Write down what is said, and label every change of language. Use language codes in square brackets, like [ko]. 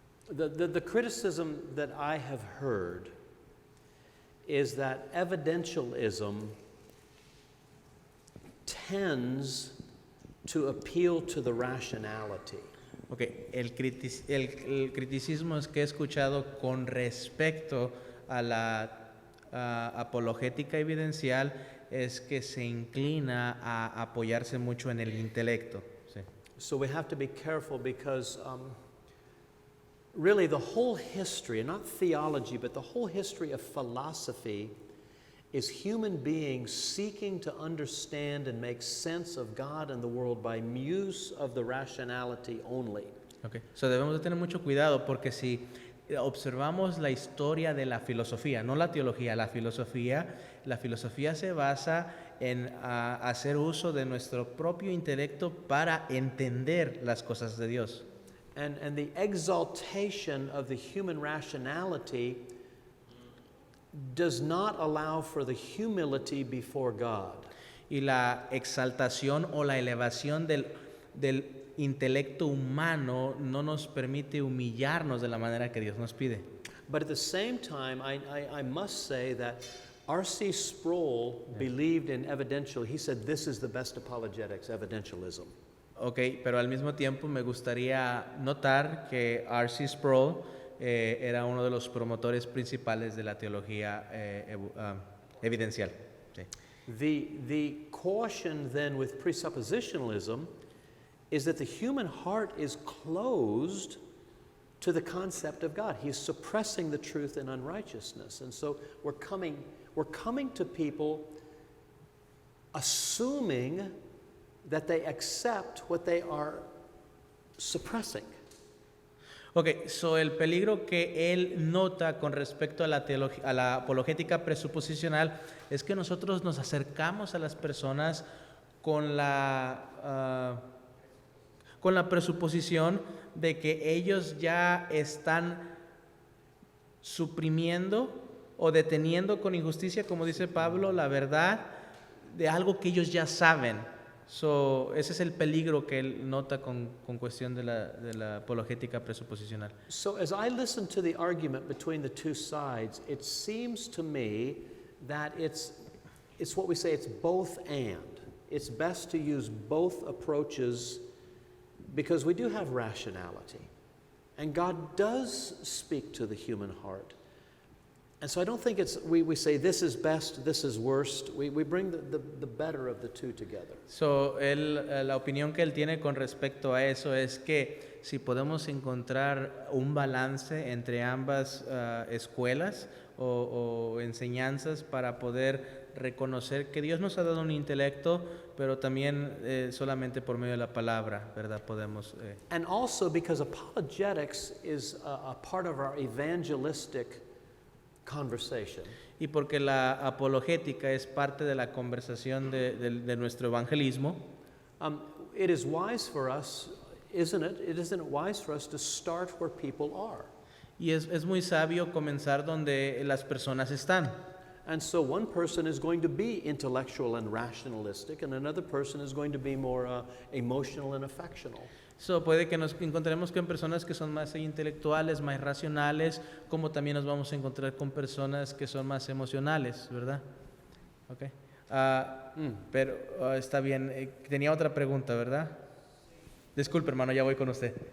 [en] The criticism that I have heard is that evidentialism tends to appeal to the rationality. [es] Okay, el criticismo es que he escuchado con respecto a la apologética evidencial es que se inclina a apoyarse mucho en el intelecto. Sí. [en] So we have to be careful because really the whole history, not theology, but the whole history of philosophy is human beings seeking to understand and make sense of God and the world by use of the rationality only. Okay. [es] So debemos de tener mucho cuidado porque si observamos la historia de la filosofía, no la teología, la filosofía se basa en hacer uso de nuestro propio intelecto para entender las cosas de Dios. [en] And the exaltation of the human rationality does not allow for the humility before God. [es] Y la exaltación o la elevación del intelecto humano no nos permite humillarnos de la manera que Dios nos pide. [en] But at the same time, I must say that R.C. Sproul believed in evidential. He said this is the best apologetics, evidentialism. [es] Okay, pero al mismo tiempo me gustaría notar que R.C. Sproul era uno de los promotores principales de la teología evidencial. Sí. [en] The caution then with presuppositionalism is that the human heart is closed to the concept of God. He's suppressing the truth in unrighteousness. And so we're coming to people assuming that they accept what they are suppressing. [es] Ok, so el peligro que él nota con respecto a la apologética presuposicional es que nosotros nos acercamos a las personas con la presuposición de que ellos ya están suprimiendo o deteniendo con injusticia, como dice Pablo, la verdad de algo que ellos ya saben. So, ese es el peligro que él nota con cuestión de la apologética presuposicional. [en] So as I listen to the argument between the two sides, it seems to me that it's what we say, it's both and. It's best to use both approaches because we do have rationality. And God does speak to the human heart. And so I don't think we say this is best, this is worst. We bring the better of the two together. [es] So, la opinión que él tiene con respecto a eso es que si podemos encontrar un balance entre ambas escuelas o enseñanzas para poder reconocer que Dios nos ha dado un intelecto, pero también solamente por medio de la palabra, ¿verdad? Podemos... [en] And also because apologetics is a part of our evangelistic conversation. [es] Y porque la apologética es parte de la conversación de nuestro evangelismo, [en] It is wise for us, isn't it? Isn't it wise for us to start where people are? [es] y es muy sabio comenzar donde las personas están. [en] And so one person is going to be intellectual and rationalistic, and another person is going to be more emotional and affectional. [es] So, puede que nos encontremos con personas que son más intelectuales, más racionales, como también nos vamos a encontrar con personas que son más emocionales, ¿verdad? Okay. Pero está bien. Tenía otra pregunta, ¿verdad? Disculpe, hermano, ya voy con usted.